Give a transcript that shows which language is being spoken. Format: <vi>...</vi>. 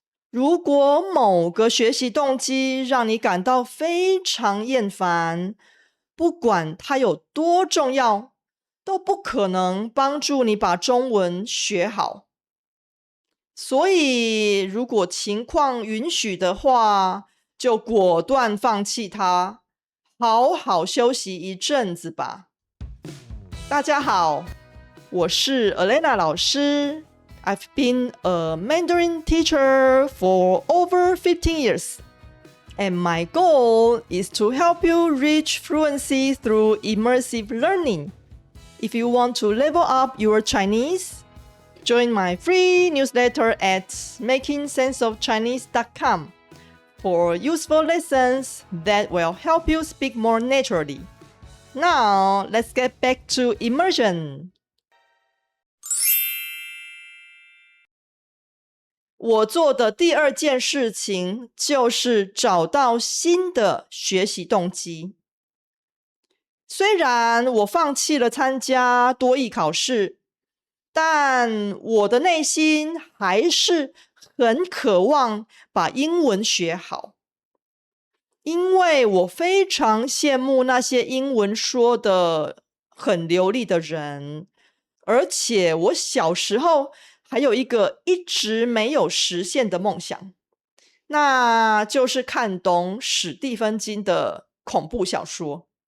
<zh>如果某个学习动机让你感到非常厌烦，不管它有多重要，都不可能帮助你把中文学好。所以，如果情况允许的话，就果断放弃它，好好休息一阵子吧。大家好，我是 Elena 老师。</zh> <en>I've been a Mandarin teacher for over 15 years, and my goal is to help you reach fluency through immersive learning. If you want to level up your Chinese, join my free newsletter at makingsenseofchinese.com for useful lessons that will help you speak more naturally. Now, let's get back to immersion.</en> <zh>我做的第二件事情就是找到新的学习动机。虽然我放弃了参加多益考试，但我的内心还是很渴望把英文学好，因为我非常羡慕那些英文说得很流利的人，而且我小时候还有一个一直没有实现的梦想，那就是看懂史蒂芬金的恐怖小说。</zh>